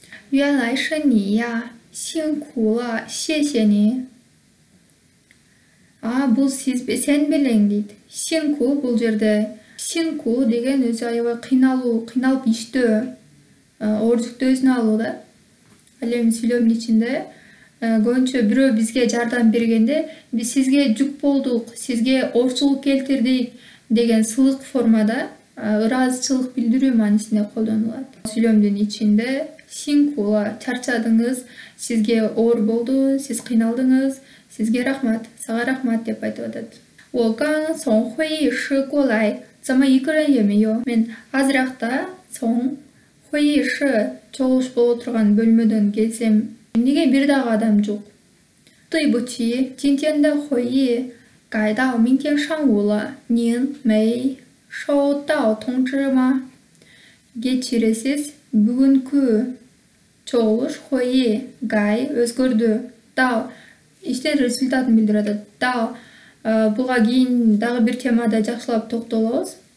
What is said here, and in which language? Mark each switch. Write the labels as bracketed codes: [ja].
[zh] 原来是你呀，辛苦了，谢谢你。 [ky] бул сен белең дейт. Синку бул жерде синку деген өзү аябай кыйналуу, кыйналып иштөө, оор жүктү өзүнө алуу да. Ал эми сүйлөмдүн ичинде көбүнчө бирөө бизге жардам бергенде, биз сизге жүк болдук, сизге оорчулук келтирдик деген сылык формада ыраазычылык билдирүү маанисинде колдонулат. Сүйлөмдүн ичинде синкула, чарчадыңыз, сизге оор болду, сиз кыйналдыңыз, сизге рахмат, сага рахмат деп айтып атат. [zh] 我刚从会议室过来，怎么一个人也没有? [ky] Мен азыракта [zh] 从会议室 [ky] чогулуш боло турган бөлмөдөн келсем, эмнеге бир дагы адам жок? [zh] 对不起，今天的会议改到明天上午了，您没收到通知吗? [ky] Кечиресиз, бүгүнкү чогулуш会议 гай өзгөрдү. Дал иштин результатын билдирип атат. Дал буга кийин дагы бир темада жакшылап токтолобуз.